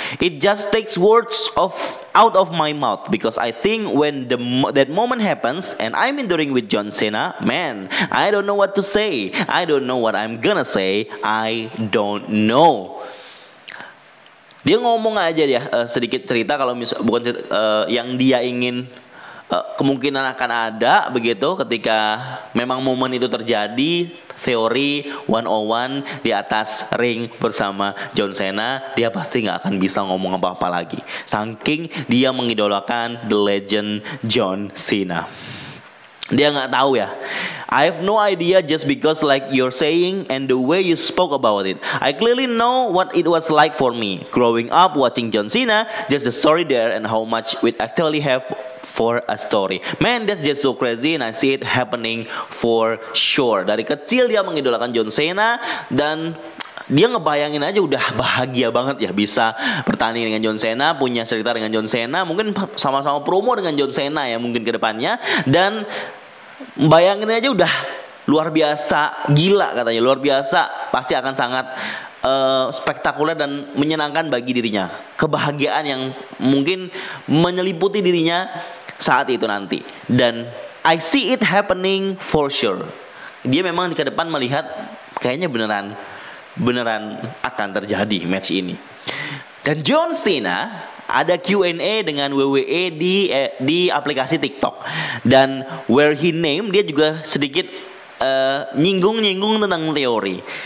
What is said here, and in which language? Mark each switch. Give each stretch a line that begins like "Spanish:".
English: It just takes words out of my mouth because I think when that moment happens and I'm in the ring with John Cena, man, I don't know what to say. I don't know what I'm gonna say. I don't know.
Indonesian: Dia ngomong aja dia sedikit cerita kalau bukan yang dia ingin kemungkinan akan ada begitu ketika memang momen itu terjadi. Theory 101 di atas ring bersama John Cena, dia pasti nggak akan bisa ngomong apa-apa lagi saking dia mengidolakan the legend John Cena. Dia nggak tahu ya.
English: I have no idea just because like you're saying and the way you spoke about it. I clearly know what it was like for me growing up watching John Cena, just the story there and how much we actually have for a story. Man, that's just so crazy and I see it happening for sure.
Indonesian: Dari kecil dia mengidolakan John Cena dan dia ngebayangin aja udah bahagia banget ya bisa bertanding dengan John Cena, punya cerita dengan John Cena, mungkin sama-sama promo dengan John Cena ya mungkin ke depannya, dan bayangin aja udah luar biasa gila katanya, luar biasa, pasti akan sangat spektakuler dan menyenangkan bagi dirinya, kebahagiaan yang mungkin menyeliputi dirinya saat itu nanti.
English: Dan I see it happening for sure.
Indonesian: Dia memang ke depan melihat kayaknya beneran akan terjadi match ini. Dan John Cena ada Q&A dengan WWE di aplikasi TikTok, dan where he name dia juga sedikit nyinggung tentang Theory.